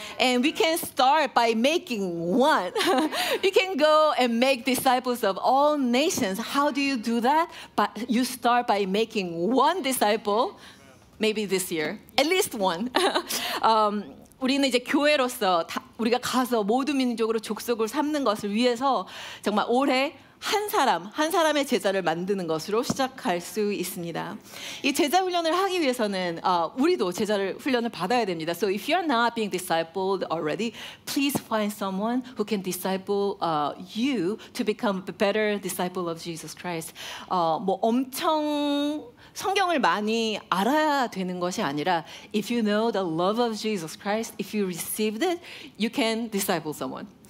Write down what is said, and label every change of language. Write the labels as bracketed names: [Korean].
[English] And we can start by making one. You can go and make disciples of all nations. How do you do that? But you start by making one disciple. Maybe this year, at least one. [Korean] 우리는 이제 교회로서 우리가 가서 모든 민족으로 족속을 삼는 것을 위해서 정말 올해 한 사람의 제자를 만드는 것으로 시작할 수 있습니다. 이 제자 훈련을 하기 위해서는 우리도 제자를 훈련을 받아야 됩니다. [English] So if you're not being discipled already, please find someone who can disciple you to become a better disciple of Jesus Christ. [Korean] 뭐 엄청 성경을 많이 알아야 되는 것이 아니라 [English] if you know the love of Jesus Christ, if you received it, you can disciple someone.